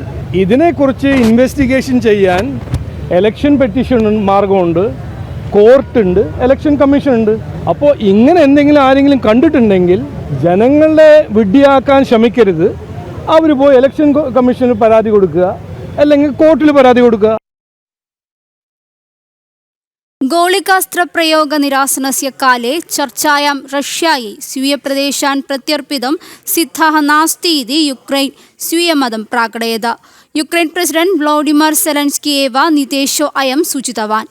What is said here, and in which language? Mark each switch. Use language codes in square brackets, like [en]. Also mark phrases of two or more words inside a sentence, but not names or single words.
[ml] ഇതിനെക്കുറിച്ച് ഇൻവെസ്റ്റിഗേഷൻ ചെയ്യാൻ ഇലക്ഷൻ പെറ്റീഷൻ മാർഗമുണ്ട്, കോർട്ടുണ്ട്, ഇലക്ഷൻ കമ്മീഷൻ ഉണ്ട്. അപ്പോൾ ഇങ്ങനെ എന്തെങ്കിലും ആരെങ്കിലും കണ്ടിട്ടുണ്ടെങ്കിൽ ജനങ്ങളെ വിഡ്ഢിയാക്കാൻ ശ്രമിക്കരുത്. അവർ പോയി ഇലക്ഷൻ കമ്മീഷന് പരാതി കൊടുക്കുക, അല്ലെങ്കിൽ കോർട്ടിൽ പരാതി കൊടുക്കുക. [sa] गोलिकास्त्रप्रयोगनिरासनस्य काले चर्चायां रष्यायै स्वीयप्रदेशान् प्रत्यर्पितं सिद्धः नास्ति इति युक्रेन् स्वीयमतं प्राकटयत्। युक्रेन् प्रेसिडेण्ट् व्लाडिमिर् सेलेन्स्की एव निदेशो अयं सूचितवान्।